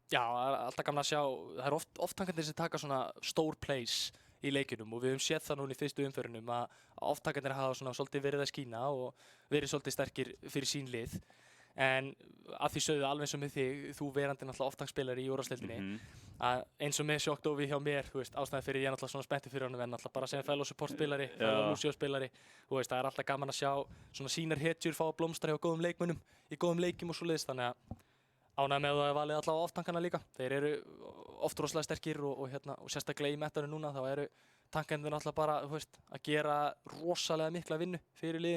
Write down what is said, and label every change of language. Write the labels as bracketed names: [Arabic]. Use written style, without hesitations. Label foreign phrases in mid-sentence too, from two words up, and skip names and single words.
[Icelandic] Já, það er alltaf gaman að sjá, það er off-tankarnir sem taka svona stór plays í leikjunum og við höfum séð það núna í fyrstu umferðunum að off-tankarnir hafa svona svolítið verið að skína og verið svolítið sterkir fyrir sín lið. En að því sögðu alveg eins og með þig, þú verandi náttúrulega off-tankspilari í úrvalsdeildinni, að eins og með Shocked Ovi hjá mér, þú veist, ástæðan fyrir ég er náttúrulega svona spenntur fyrir honum en náttúrulega bara sem fellow support-spilari, fellow Lucio-spilari, þú veist, það er alltaf gaman að sjá svona sínar hetjur fá að blómstra hjá góðum leikmönnum í góðum leikjum og svoleiðis, þannig að ánægð með að það er valið allavega off-tankana líka. Þeir eru oft rosalega sterkir og sérstaklega í metanum núna þá eru tankarnir náttúrulega bara, þú veist, að gera rosalega mikla vinnu fyrir liðin.